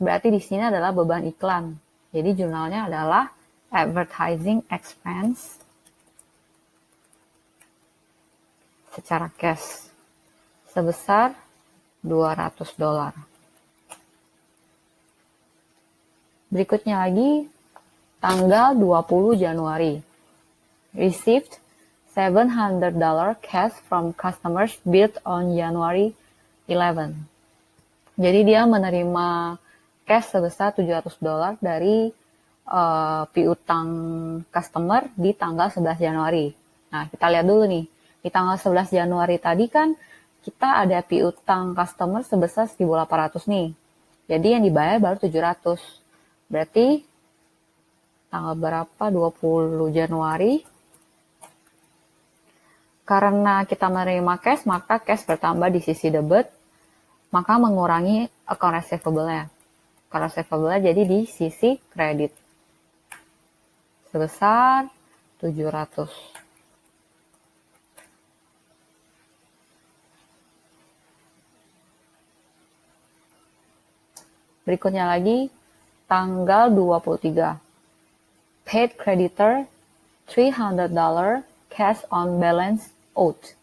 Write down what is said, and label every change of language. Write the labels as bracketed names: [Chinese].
[Indonesian] Berarti di sini adalah beban iklan. Jadi jurnalnya adalah advertising expense secara cash sebesar $200. Berikutnya lagi tanggal 20 Januari. [English] Received $700 cash from customers billed on January 11. [Indonesian] Jadi dia menerima cash sebesar $700 dari piutang customer di tanggal 11 Januari. Nah, kita lihat dulu nih. Di tanggal 11 Januari tadi kan kita ada piutang customer sebesar 1.800 nih. Jadi yang dibayar baru 700. Berarti tanggal berapa? 20 Januari. Karena kita menerima cash, maka cash bertambah di sisi debit. maka mengurangi account receivable-nya. Account receivable-nya jadi di sisi kredit sebesar 700. Berikutnya lagi, tanggal 23. [English] Paid creditor $300 cash on balance owed.